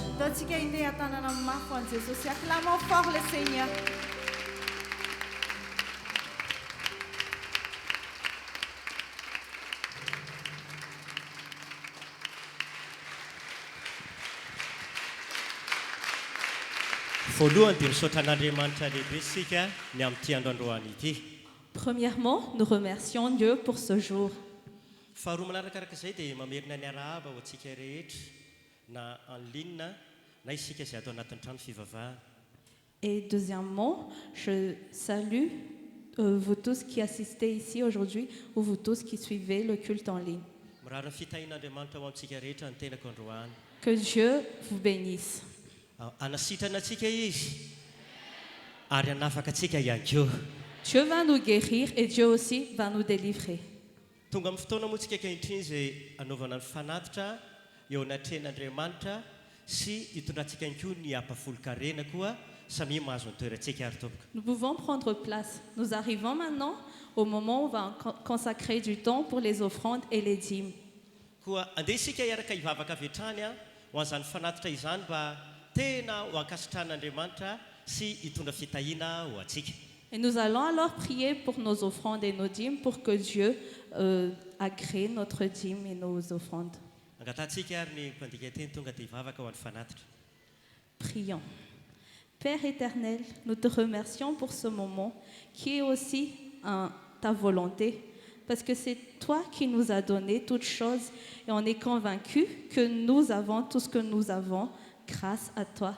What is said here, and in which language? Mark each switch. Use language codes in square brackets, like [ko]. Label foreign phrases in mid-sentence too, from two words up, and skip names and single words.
[mg] antsika indeha an-tanana amin'ny mafy an' Jesosy. [fr] Acclamons fort le Seigneur. [mg] Voalohany dia misaotra an'Andriamanitra lehibe isika ny amin'ity andro androany ity. [fr] Premièrement, nous remercions Dieu pour ce jour. [mg] Faharoa manarakaraka izay dia mamerina ny arahaba ho antsika rehetra na [fr] en ligne [mg] na isika izay atao anatin'ny trano fivavahana. [fr] Et deuxièmement, je salue vous tous qui assistez ici aujourd'hui ou vous tous qui suivez le culte en ligne. [mg] Mirary ny fitahin'Andriamanitra ho antsika rehetra ny tenako androany. [fr] Que Dieu vous bénisse. [mg] Anasitrana antsika izy ary anafaka antsika ihany koa. [fr] Dieu va nous guérir et Dieu aussi va nous délivrer. [mg] Tonga amin'ny fotoana moa tsika ankehitriny izay anaovana ny fanatitra eo anatrehan'Andriamanitra sy hitondrantsika ihany koa ny ampafolo-karena koa samy mahazo ny toerantsika ary tompoko. [fr] Nous pouvons prendre place. Nous arrivons maintenant au moment où on va consacrer du temps pour les offrandes et les dîmes. [mg] Koa andeha isika hiaraka hivavaka avy hatrany ho an'izany fanatitra izany mba tena ho ankasitran'Andriamanitra sy hitondra fitahiana ho antsika. [fr] Et nous allons alors prier pour nos offrandes et nos dîmes pour que Dieu agrée notre dîme et nos offrandes. [mg] Angatantsika ary ny mpandika teny tonga dia hivavaka ho an'ny fanatitra. [fr] Prions. Père éternel, nous te remercions pour ce moment qui est aussi ta volonté, parce que c'est toi qui nous as donné toutes choses et on est convaincu que nous avons tout ce que nous avons grâce à toi.